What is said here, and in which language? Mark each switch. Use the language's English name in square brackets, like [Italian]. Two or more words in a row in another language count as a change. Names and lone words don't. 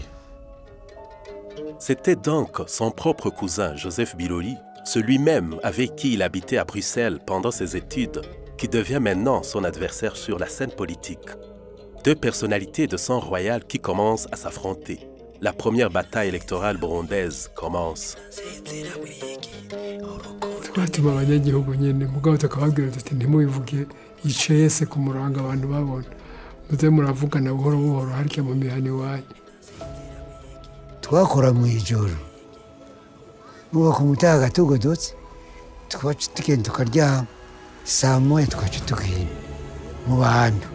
[French] C'était donc son propre cousin, Joseph Biroli, celui-même avec qui il habitait à Bruxelles pendant ses études, qui devient maintenant son adversaire sur la scène politique. Deux personnalités de sang royal qui commencent à s'affronter. La première bataille électorale burundaise commence. [Rundi] twatuma abanyagihugu nyene mugabo tukababwira tuti ntimubivuge icese ku muranga abantu babona muze muravugana buhoro buhoro harya mu mihani wanyu. Twakora mu ijoro nuko ku mutaga tugodotse twacu tugenda tukaryama [Swahili] saa moya [Rundi] twacu tugenda mu bantu.